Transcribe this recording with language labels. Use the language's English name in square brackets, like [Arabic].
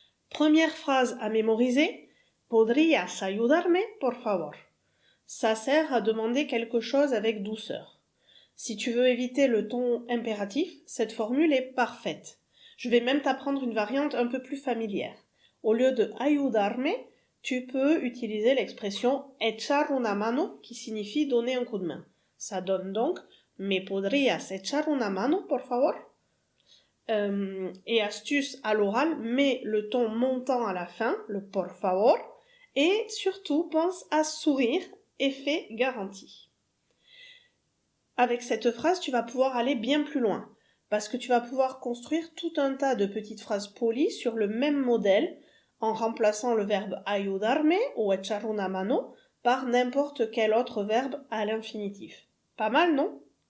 [French] Première phrase à mémoriser, [Spanish] ¿Podrías ayudarme, por favor? [French] Ça sert à demander quelque chose avec douceur. Si tu veux éviter le ton impératif, cette formule est parfaite. Je vais même t'apprendre une variante un peu plus familière. Au lieu de ayudarme, tu peux utiliser l'expression [Spanish] echar una mano [French] qui signifie donner un coup de main. Ça donne donc [Spanish] ¿Me podrías echar una mano, por favor? [French] Et astuce à l'oral, mets le ton montant à la fin, le [Spanish] por favor, [French] et surtout pense à sourire, effet garanti. Avec cette phrase, tu vas pouvoir aller bien plus loin, parce que tu vas pouvoir construire tout un tas de petites phrases polies sur le même modèle, en remplaçant le verbe ayudarme ou [Spanish] echar una mano [French] par n'importe quel autre verbe à l'infinitif. Pas mal, non?